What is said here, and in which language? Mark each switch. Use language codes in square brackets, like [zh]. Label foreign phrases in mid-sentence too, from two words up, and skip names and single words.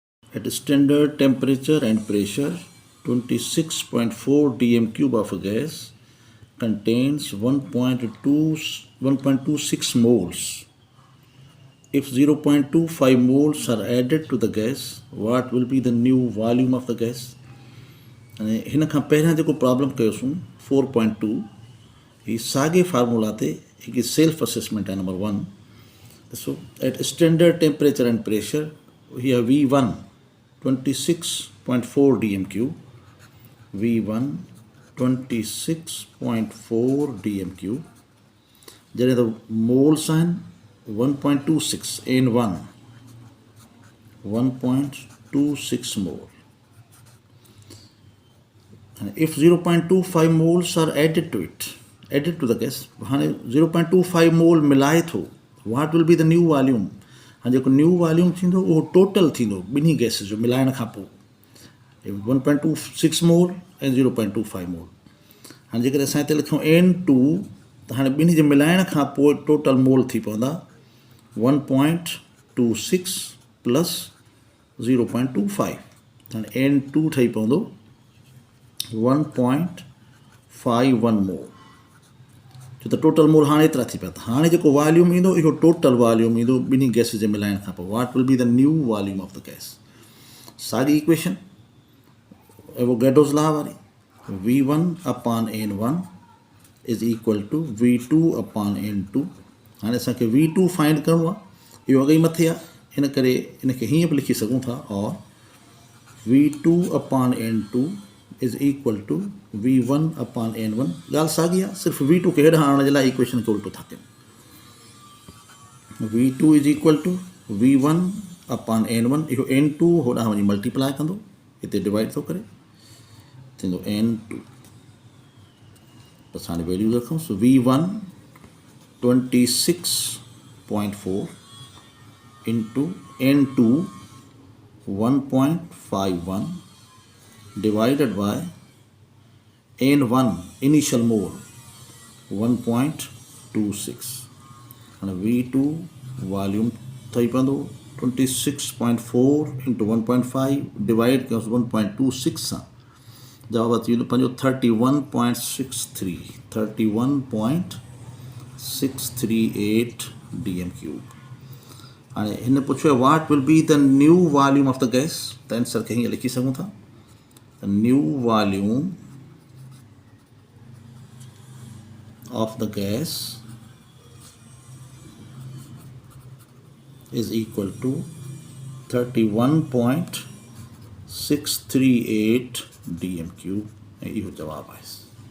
[en] At standard temperature and pressure, 26.4 dm cube of a gas contains 1.26 moles. If 0.25 moles are added to the gas, what will be the new volume of the gas? [sd] And हिन खां पहिरियां जेको प्रॉब्लम कयोसीं 4.2 ही साॻे फार्मूला ते हिकु [en] self assessment [sd] आहे नंबर 1. [en] So at standard temperature and pressure, here V1 26.4 dm cube, V1 26.4 dm cube, जॾहिं the moles आहिनि 1.26 N1 1.26 mole, and if 0.25 moles are added to the gas, [sd] हाणे 0.25 mole मिलाए थो, [en] what will be the new volume? [sd] हाणे जेको [en] new volume [sd] थींदो उहो टोटल थींदो ॿिन्ही गैसिस जो मिलाइण खां पोइ 1.26 मोल ऐं 0.25 मोल. हाणे जेकर असां हिते लिखूं N2 त हाणे ॿिन्ही जे मिलाइण खां पोइ [en] total mole [sd] थी पवंदा 1.26 प्लस 0.25. हाणे N2 ठही पवंदो 1.51 मोल, छो त [en] total mole [sd] हाणे एतिरा थी पिया. त हाणे जेको वॉल्यूम ईंदो इहो [en] total volume [sd] ईंदो ॿिन्ही गैसिस जे मिलाइण खां पोइ. [en] what will be the new volume of the gas? [sd] साॻी इक्वेशन [en] Avogadro's law [sd] वारी, [en] V1 upon N1 is equal to V2 upon N2. [sd] हाणे असांखे V2 फाइंड करिणो आहे, इहो अॻई मथे आहे, इन करे इनखे हीअं बि लिखी सघूं था, और [en] V2 upon N2 is equal to V1 upon N1. [sd] ॻाल्हि साॻी आहे, सिर्फ़ु V2 खे हेॾां आणण जे लाइ इक्वेशन खे उल्टो था कयूं. [en] V2 is equal to V1 upon N1, [sd] इहो N2 होॾां वञी मल्टीप्लाए कंदो, हिते डिवाइड थो करे, थींदो N2. बसि हाणे वैल्यूज़ रखूं. [en] सो V1 26.4 इंटू N2 1.51 divided by N1 initial mole 1.26. and V2 volume [sd] थी पवंदो 26.4 [en] into 1.5 divide [sd] कयोसि 1.26 सां, जवाब अची वेंदो पंहिंजो 31.638 [en] dm cube. [sd] हाणे हिन पुछियो [en] what will be the new volume of the gas, [sd] त आंसर खे हीअं लिखी सघूं था, [en] the new volume of the gas is equal to 31.638 dm cube. [sd] इहो जवाब आहे.